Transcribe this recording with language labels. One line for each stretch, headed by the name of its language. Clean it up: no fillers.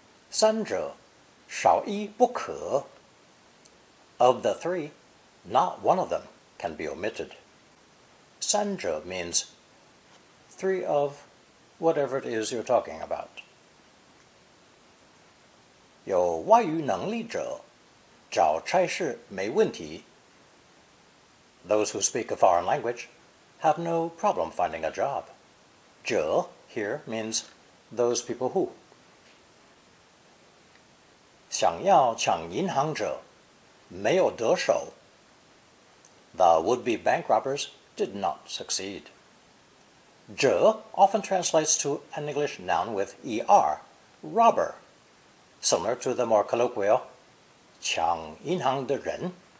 Chinese: 三者少一不可.
English: Of the three, not one of them can be omitted. 三者 means three of whatever it is you're talking about.
Chinese: 有外语能力者找差事没问题.
English: Those who speak a foreign language have no problem finding a job. 者 here means those people who.
Chinese: 想要抢银行者没有得手.
English: The would-be bank robbers did not succeed. 者 often translates to an English noun with er, robber, similar to the more colloquial
Chinese: 抢银行的人.